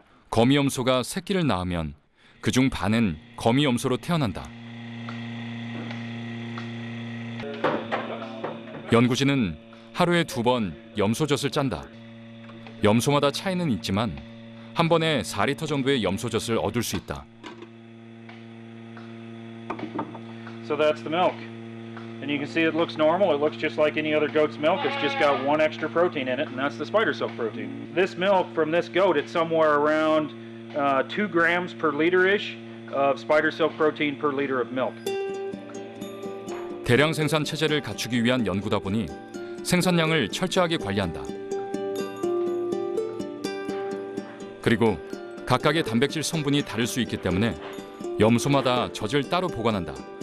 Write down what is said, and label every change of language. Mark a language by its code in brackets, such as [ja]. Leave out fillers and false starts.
[ko] 거미 염소가 새끼를 낳으면 그중 반은 거미 염소로 태어난다. 연구진은 하루에 2번 염소젖을 짠다. 염소마다 차이는 있지만 한 번에 4리터 정도의 염소젖을 얻을 수 있다. [en] So that's the milk. And you can see it looks normal. It looks just like any other goat's milk. It's just got one extra protein in it, and that's the spider silk protein. This milk from this goat, it's somewhere around 2 grams per liter-ish of spider silk protein per liter of milk. [ko] 대량 생산 체제를 갖추기 위한 연구다 보니 생산량을 철저하게 관리한다. 그리고 각각의 단백질 성분이 다를 수 있기 때문에 염소마다 젖을 따로 보관한다.